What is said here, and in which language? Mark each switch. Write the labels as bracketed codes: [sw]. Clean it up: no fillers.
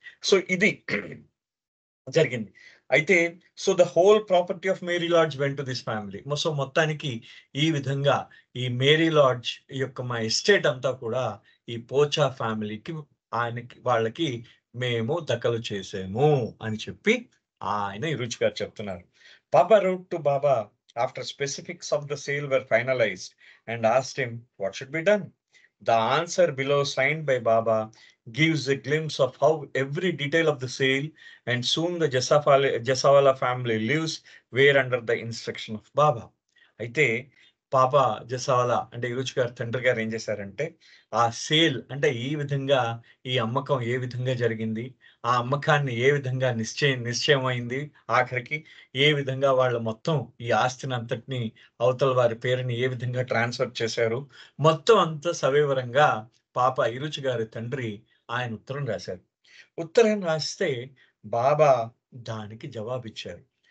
[te] So, ఇది జరిగింది. అయితే so, [en] The whole property of Mary Lodge went to this family. [te] So, మొత్తానికి ఈ విధంగా ఈ మేరీ లాడ్జ్ యొక్క మా ఎస్టేట్ అంతా కూడా ఈ పోచా ఫ్యామిలీకి, వాళ్ళకి మేము దఖలు చేసాము అని చెప్పి ఆయన ఇరుచి గారు చెప్తున్నారు. [en] పాపా wrote to Baba after specifics of the sale were finalized and asked him what should be done. The answer below, signed by Baba, gives a glimpse of how every detail of the sale and soon the Jasawala family lives were under the instruction of Baba. [te] అయితే పాపా జసావాలా అంటే ఇరుచి గారి తండ్రి గారు ఏం చేశారంటే, ఆ sale అంటే ఈ విధంగా ఈ అమ్మకం ఏ విధంగా జరిగింది, ఆ అమ్మకాన్ని ఏ విధంగా నిశ్చయమైంది, ఆఖరికి ఏ విధంగా వాళ్ళు మొత్తం ఈ ఆస్తిని అంతటిని అవతల వారి పేరుని ఏ విధంగా ట్రాన్స్ఫర్ చేశారు, మొత్తం అంతా సవివరంగా పాప ఇరుచి గారి తండ్రి ఆయన ఉత్తరం రాశారు. ఉత్తరం రాస్తే బాబా దానికి జవాబిచ్చారు.